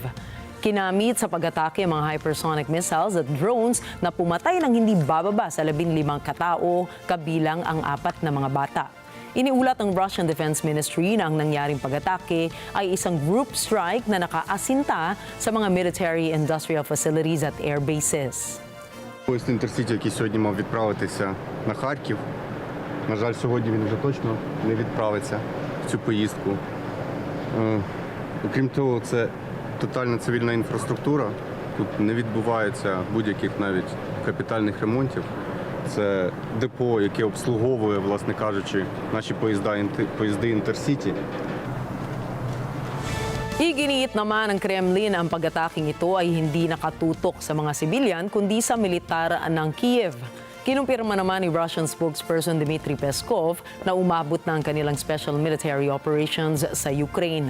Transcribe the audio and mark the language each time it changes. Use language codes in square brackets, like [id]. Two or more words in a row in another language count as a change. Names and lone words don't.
[tl] Kinamit sa pag-atake ang mga [en] hypersonic missiles [tl] at drones na pumatay ng hindi bababa sa 15 katao, kabilang ang 4 na mga bata. Iniulat ng [en] Russian Defense Ministry [tl] na ang nangyaring pag-atake ay isang [en] group strike [tl] na nakaasinta sa mga [en] military-industrial facilities [tl] at [en] air bases. [uk] Поїзд Інтерсіті, який сьогодні мав відправитися на Харків, на жаль, сьогодні він вже точно не відправиться в цю поїздку. Окрім того, це тотальна цивільна інфраструктура. Тут не відбувається будь-яких навіть капітальних ремонтів. Це депо, яке обслуговує, власне кажучи, наші поїзди Інтерсіті. [tl] Iginiit naman ng Kremlin ang pag-ataking ito ay hindi nakatutok sa mga sibilyan kundi sa militar ng Kiev. Kinumpirma naman ni [en] Russian spokesperson [tl] Dmitry Peskov na umabot na ang kanilang [en] special military operations [tl] sa Ukraine.